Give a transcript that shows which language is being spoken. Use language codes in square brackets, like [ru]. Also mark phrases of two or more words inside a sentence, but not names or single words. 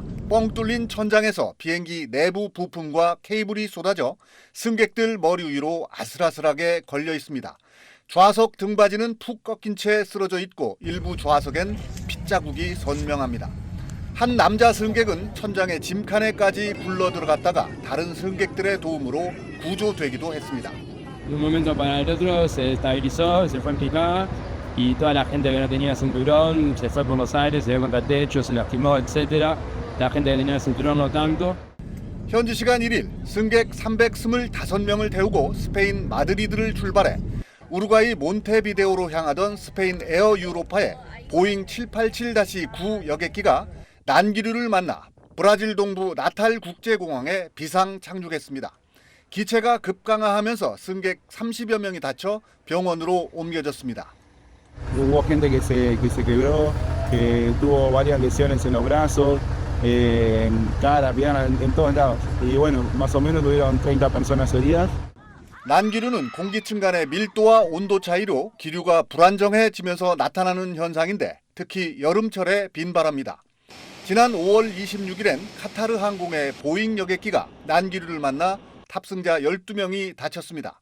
[ko] 뻥 뚫린 천장에서 비행기 내부 부품과 케이블이 쏟아져 승객들 머리 위로 아슬아슬하게 걸려 있습니다. 좌석 등받이는 푹 꺾인 채 쓰러져 있고 일부 좌석엔 핏자국이 선명합니다. 한 남자 승객은 천장의 짐칸에까지 굴러 들어갔다가 다른 승객들의 도움으로 구조되기도 했습니다. [es] De un momento para el otro se estabilizó, se fue en picada y toda la gente que no tenía cinturón se fue por los aires, se dio contra el techo, se lastimó, etc. La gente que tenía cinturón no tanto. [ko] 현지 시간 1일 승객 325명을 태우고 스페인 마드리드를 출발해 우루과이 몬테비데오로 향하던 스페인 에어 유로파의 보잉 787-9 여객기가 난기류를 만나 브라질 동부 나탈 국제공항에 비상 착륙했습니다. 기체가 급강하하면서 승객 30여 명이 다쳐 병원으로 옮겨졌습니다. [es] Hubo gente que se quebró, que tuvo varias lesiones en los brazos, cara, pierna, en todos lados. Y bueno, más o menos tuvieron 30 personas heridas. [ko] 난기류는 공기층 간의 밀도와 온도 차이로 기류가 불안정해지면서 나타나는 현상인데 특히 여름철에 빈발합니다. 지난 5월 26일엔 카타르 항공의 보잉 여객기가 난기류를 만나 탑승자 12명이 다쳤습니다.